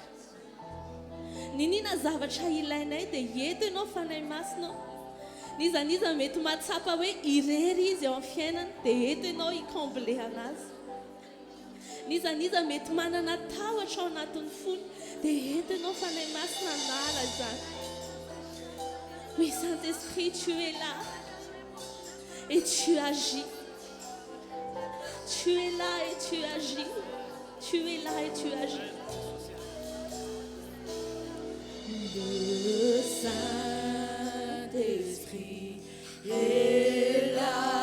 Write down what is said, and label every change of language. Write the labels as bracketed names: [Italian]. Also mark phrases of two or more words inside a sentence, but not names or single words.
[Malagasy] Ninina zavatra ilainay dia eto ianao fanahy masina. Nizaniza mety mahatsapa hoe irery izy eo amin'ny fiainana dia eto ianao hikomble anazy. Nizaniza mety manana tahotra ao anatin'ny fony dia eto ianao fanahy masina anala zany. [French] Oui, Saint-Esprit, tu es là et tu agis. Tu es là et tu agis. Tu es là et tu agis. Le Saint-Esprit est là.